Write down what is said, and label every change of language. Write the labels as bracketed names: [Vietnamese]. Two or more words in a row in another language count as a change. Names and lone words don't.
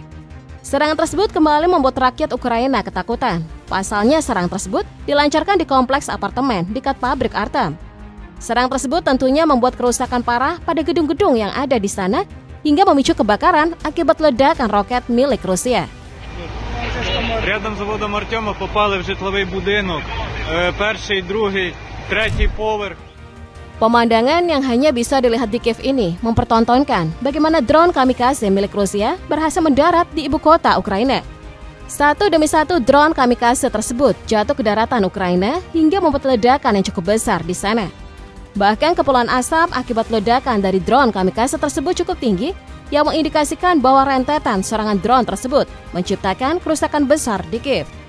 [Indonesian] Serangan tersebut kembali membuat rakyat Ukraina ketakutan. Pasalnya serangan tersebut dilancarkan di kompleks apartemen dekat pabrik Artem. Serangan tersebut tentunya membuat kerusakan parah pada gedung-gedung yang ada di sana hingga memicu kebakaran akibat ledakan roket milik Rusia. [Ukrainian] Рядом з заводом Артема попали в житловий будинок, перший, другий, третій поверх. [Indonesian] Pemandangan yang hanya bisa dilihat di Kiev ini mempertontonkan bagaimana drone kamikaze milik Rusia berhasil mendarat di ibu kota Ukraina. Satu demi satu drone kamikaze tersebut jatuh ke daratan Ukraina hingga membuat ledakan yang cukup besar di sana. Bahkan kepulan asap akibat ledakan dari drone kamikaze tersebut cukup tinggi yang mengindikasikan bahwa rentetan serangan drone tersebut menciptakan kerusakan besar di Kiev.